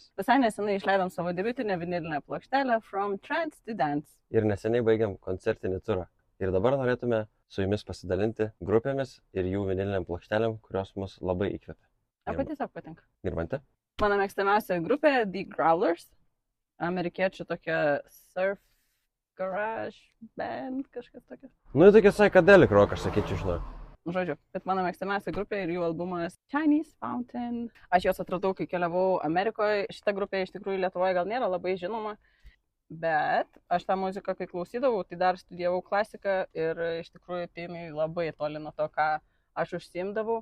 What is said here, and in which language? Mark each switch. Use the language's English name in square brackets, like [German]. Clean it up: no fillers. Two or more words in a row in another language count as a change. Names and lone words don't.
[Lithuanian] Visai nesenai išleidom savo debiutinę vinilinę plokštelę From Trance to Dance. Ir neseniai baigiam koncertinį turą. Ir dabar norėtume su jumis pasidalinti grupėmis ir jų viniliniam plokštelėm, kurios mus labai įkvėpė. Arba tiesiog patinka. Girmante? Mano mėgstamiausia grupė The Growlers. Amerikiečių tokia [English] surf garage band, [Lithuanian] kažkas tokia. Nu, tokia [English] psychedelic rock, [Lithuanian] aš sakyčiau, žinau. Žodžiu, bet mano mėgstamiausia grupė ir jų albumas Chinese Fountain. Aš juos atradau, kai keliavau Amerikoje. Šita grupė iš tikrųjų Lietuvoje gal nėra labai žinoma, bet aš tą muziką, kai klausydavau, tai dar studijavau klasiką ir iš tikrųjų tai labai toli nuo to, ką aš užsiimdavau.